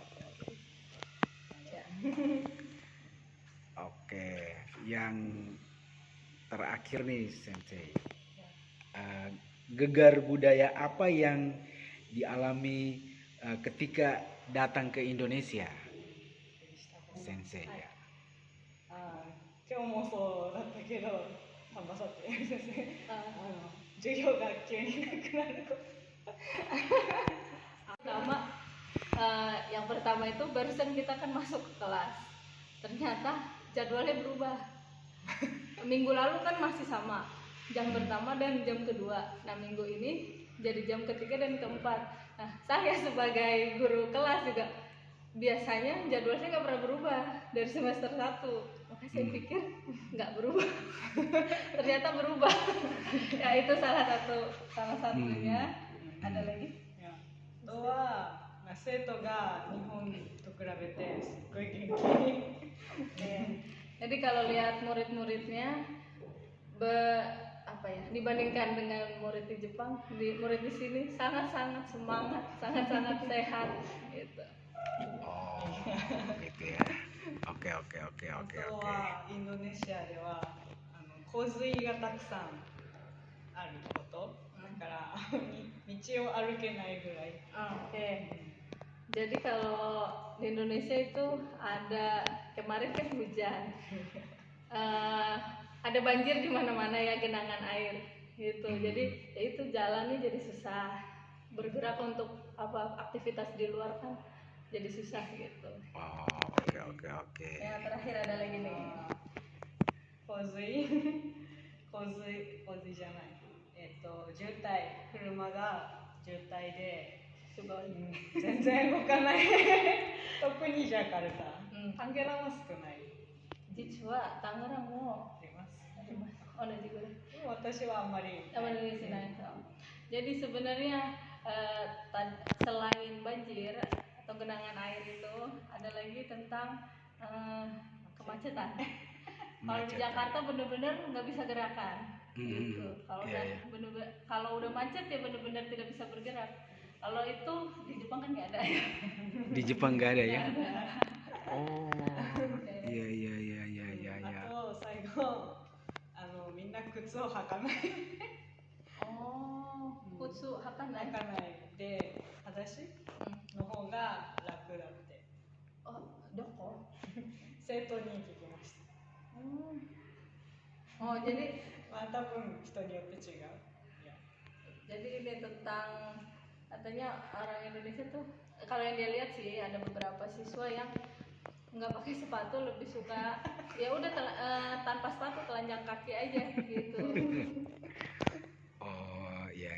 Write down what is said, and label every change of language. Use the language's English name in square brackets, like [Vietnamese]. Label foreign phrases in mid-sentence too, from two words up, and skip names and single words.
[Indonesian] Oke, yang terakhir nih Sensei, gegar budaya apa yang dialami ketika datang ke Indonesia, Sensei ya? [Japanese] 今日もそうだったけど、頑張って先生、授業が急になくなること。 [Indonesian] Yang pertama itu barusan kita kan masuk ke kelas, ternyata jadwalnya berubah. Minggu lalu kan masih sama jam pertama dan jam kedua. Nah minggu ini jadi jam ketiga dan keempat. Nah saya sebagai guru kelas juga biasanya jadwalnya nggak pernah berubah dari semester 1. Maka saya pikir nggak berubah, ternyata berubah. Ya itu salah satunya. Ada lagi? [Japanese] あとは生徒が日本と比比べてすっごい元気。 [Indonesian] Jadi kalau lihat murid-muridnya apa ya, dibandingkan dengan murid di Jepang, murid di sini sangat-sangat semangat, sangat-sangat sehat gitu. Oh, gitu ya. Oke, oke, oke, あ oke, と oke. [Japanese] はインドネシアでは洪水がたくさんあることだから道を歩けないぐらい。 [Indonesian] Oke. Jadi kalau di Indonesia itu kemarin kan hujan, ada banjir di mana-mana ya, genangan air gitu. Jadi ya itu jalannya jadi susah, bergerak untuk aktivitas di luar kan jadi susah gitu. Oh, oke, oke, oke. Yang terakhir ada lagi nih. [Japanese] 洪水じゃない、渋滞、車が渋滞で、全然動かない。特にジャカルタ、タンゲラも少ない。実はタンゲラもあります。同じぐらい。私はあんまり。 [Indonesian] Jadi sebenarnya selain banjir atau genangan air itu ada lagi tentang kemacetan. Kalau di Jakarta benar-benar nggak bisa gerakan. Gitu. Kalau udah macet ya benar-benar tidak bisa bergerak. Kalau itu di Jepang kan nggak ada ya. Di Jepang nggak ada ya? Nggak ada. Oh, iya, iya, iya, iya, iya, iya. [Japanese] あと最後みんな靴を履かない。靴履かない. 履かないで裸足の方が楽だって。 Doko. 生徒に聞きました。 [Indonesian] Oh jadi [Japanese] まあ多分人によって違う。 [Indonesian] Jadi ini tentang katanya orang Indonesia tuh kalau yang dia lihat sih ada beberapa siswa yang nggak pakai sepatu, lebih suka ya udah tanpa sepatu telanjang kaki aja gitu. Oh, iya,